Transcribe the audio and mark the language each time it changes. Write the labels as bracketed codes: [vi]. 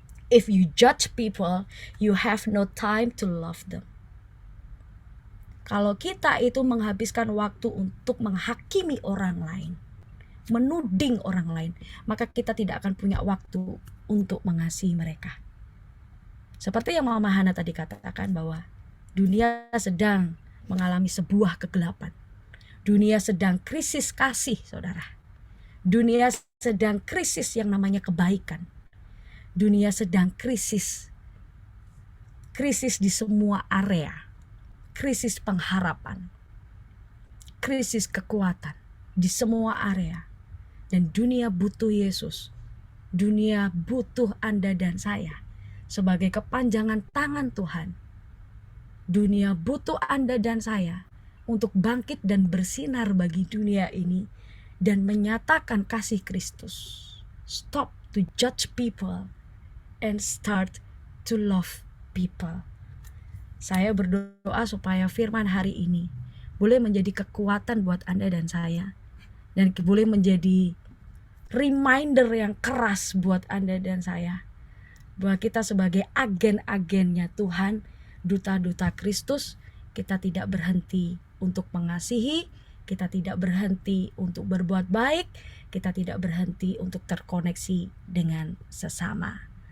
[en] If you judge people, you have no time to love them. [id] Kalau kita itu menghabiskan waktu untuk menghakimi orang lain, menuding orang lain, maka kita tidak akan punya waktu untuk mengasihi mereka. Seperti yang Mama Hana tadi katakan bahwa dunia sedang mengalami sebuah kegelapan. Dunia sedang krisis kasih, saudara. Dunia sedang krisis yang namanya kebaikan. Dunia sedang krisis di semua area, krisis pengharapan, krisis kekuatan di semua area. Dan dunia butuh Yesus, dunia butuh Anda dan saya sebagai kepanjangan tangan Tuhan. Dunia butuh Anda dan saya untuk bangkit dan bersinar bagi dunia ini dan menyatakan kasih Kristus. [en] Stop to judge people and start to love people. [id] Saya berdoa supaya firman hari ini boleh menjadi kekuatan buat Anda dan saya, dan boleh menjadi reminder yang keras buat Anda dan saya, bahwa kita sebagai agen-agennya Tuhan, duta-duta Kristus, kita tidak berhenti untuk mengasihi, kita tidak berhenti untuk berbuat baik, kita tidak berhenti untuk terkoneksi dengan sesama.